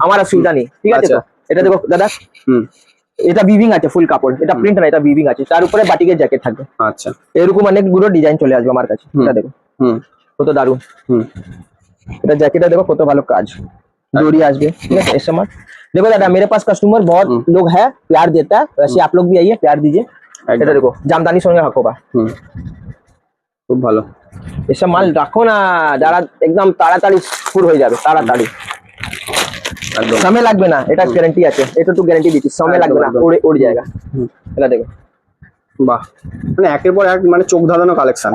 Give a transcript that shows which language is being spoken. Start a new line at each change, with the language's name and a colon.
Bangla: আমার অসুবিধা নেই, ঠিক আছে? তো এটা দেখো দাদা, এটা বিভিং আছে, ফুল কাপড়, এটা প্রিন্ট না, এটা বিভিং আছে, তার উপরে বাটিকের জ্যাকেট থাকবে। আচ্ছা, এরকম অনেকগুলো ডিজাইন চলে আসবে আমার কাছে, এটা দেখো কত দারুন। এটা জ্যাকেটটা देखो কত ভালো কাজ, डोरी আসবে, ঠিক আছে?
Hindi: ऐसे मत देखो दादा, मेरे पास कस्टमर बहुत लोग है, प्यार देता है, वैसे आप लोग भी आइए, प्यार दीजिए।
Bangla: এটা দেখো জামদানি সঙ্গে হাকোবা, খুব ভালো। এসব মাল রাখো না, যারা একদম তাড়াতাড়ি ফুল হয়ে যাবে, তাড়াতাড়ি, একদম সময় লাগবে না, এটা গ্যারান্টি আছে, এটা তো গ্যারান্টি দিচ্ছি, সময় লাগবে না, উড়ে উড়ে যায়গা। এটা দেখো, বাহ, মানে একের পর এক মানে চোখ ধাঁধানো কালেকশন